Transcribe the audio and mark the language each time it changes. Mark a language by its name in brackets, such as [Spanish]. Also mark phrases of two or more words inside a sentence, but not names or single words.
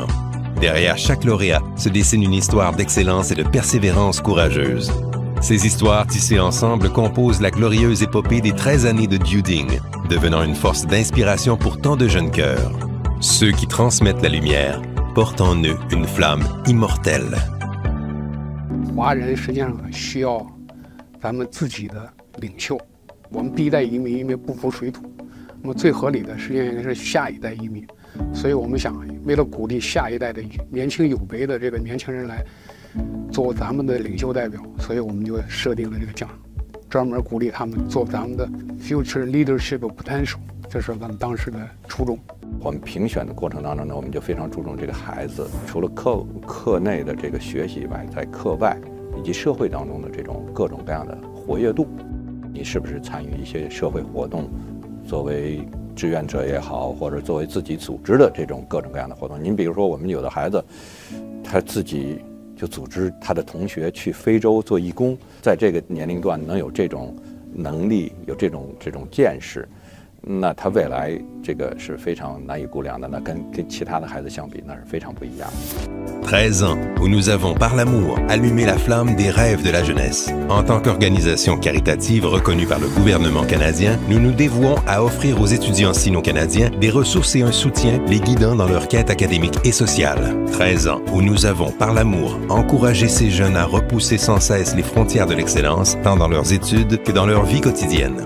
[French] Derrière chaque lauréat se dessine une histoire d'excellence et de persévérance courageuse. Ces histoires tissées ensemble composent la glorieuse épopée des 13 années de Duding, devenant une force d'inspiration pour tant de jeunes cœurs. Ceux qui transmettent la lumière portent en eux une flamme immortelle. [Chinese] 华人实际上需要咱们自己的领袖，我们第一代移民因为不服水土，那么最合理的实际上应该是下一代移民，所以我们想为了鼓励下一代的年轻有为的这个年轻人来做咱们的领袖代表，所以我们就设定了这个奖，专门鼓励他们做咱们的 [English] future leadership potential， [Chinese] 这是咱们当时的初衷。我们评选的过程当中呢，我们就非常注重这个孩子除了课内的这个学习以外，在课外以及社会当中的这种各种各样的活跃度，你是不是参与一些社会活动，作为志愿者也好，或者作为自己组织的这种各种各样的活动。您比如说，我们有的孩子，他自己就组织他的同学去非洲做义工，在这个年龄段能有这种能力，有这种见识，那他未来这个是非常难以估量的。那跟其他的孩子相比，那是非常不一样的。 [French] 13 ans où nous avons, par l'amour, allumé la flamme des rêves de la jeunesse. En tant qu'organisation caritative reconnue par le gouvernement canadien, nous nous dévouons à offrir aux étudiants sino-canadiens des ressources et un soutien les guidant dans leur quête académique et sociale. 13 ans où nous avons, par l'amour, encouragé ces jeunes à repousser sans cesse les frontières de l'excellence, tant dans leurs études que dans leur vie quotidienne.